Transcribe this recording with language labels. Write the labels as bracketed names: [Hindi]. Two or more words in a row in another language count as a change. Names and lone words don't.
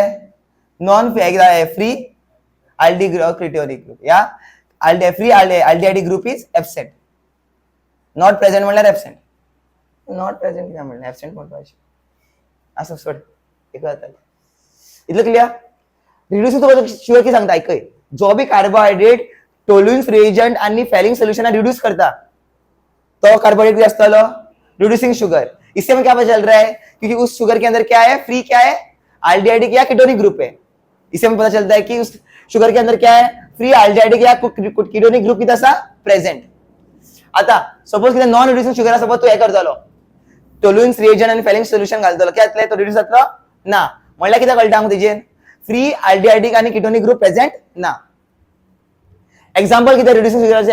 [English] Non free aldehydic group या free aldehydic group is absent. not present [Konkani] म्हणल्यार एब्सेंट. [English] not present [Konkani] कितें म्हणलें? एब्सेंट म्हणपाचें. असं सोड, एक जातालें. इतलें क्लियर? [English] reducing sugar [Konkani] कितें सांगता? आयकय, [Hindi] जो भी [Konkani] कार्बोहायड्रेट [English] Tollens reagent [Konkani] आणि [English] Fehling solution [Konkani] रिड्यूस करता, तो कार्बोहाइड्रेट भी आसतलो [English] reducing sugar. [Hindi] इससे में क्या पता चल रहा है? क्योंकि उस शुगर के अंदर क्या है? फ्री क्या है? अल्डिहाइडिक या [English] ketonic group [Hindi] है. इससे में पता चलता है कि उस शुगर के अंदर क्या है? [English] free aldehydic [Konkani] या [English] ketonic group [Konkani] किती आसा? प्रेझेंट. आता सपोज कितें [English] non reducing sugar [Konkani] सपोज तू हे करतलो, [English] Tollens reagent [Konkani] आणि [English] Fehling solution [Konkani] घालतलो, काय जातलें? तो रिड्यूस जातलो ना. म्हणल्यार कितें कळटा हांगा तेजेर? [English] free aldehydic [Konkani] आणि [English] ketonic group present [Konkani] ना. एक्झाम्पल कितें [English] reducing sugar?